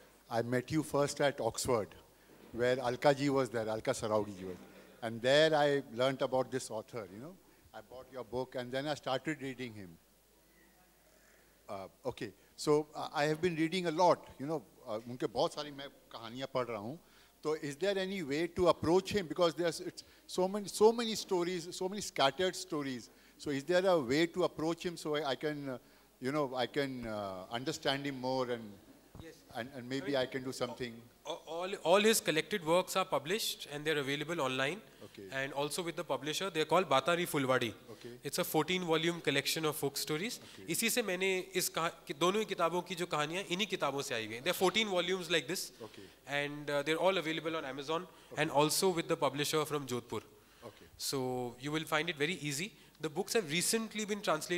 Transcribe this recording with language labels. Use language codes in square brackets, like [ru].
[en] I met you first at Oxford, where Alka ji was there, Alka Saraudi ji was. And there I learnt about this author, I bought your book and then I started reading him. Okay, so I have been reading a lot, [hi] उनके बहुत सारी मैं कहानियाँ पढ़ रहा हूँ. [en] So is there any way to approach him, because it's so many stories, so many scattered stories. So is there a way to approach him so I can, I can understand him more, and maybe I can do something. All his collected works are published and they're available online. Okay. And also with the publisher. They're called Batari Fulwadi. Okay. It's a 14-volume collection of folk stories. Okay. [hi] इसी से मैंने दोनों ही किताबों की जो कहानियाँ इन्हीं किताबों से आई हुई हैं. [en] There are 14 volumes like this. Okay. And they're all available on Amazon, and also with the publisher from Jodhpur. Okay. So you will find it very easy. The books have recently been translated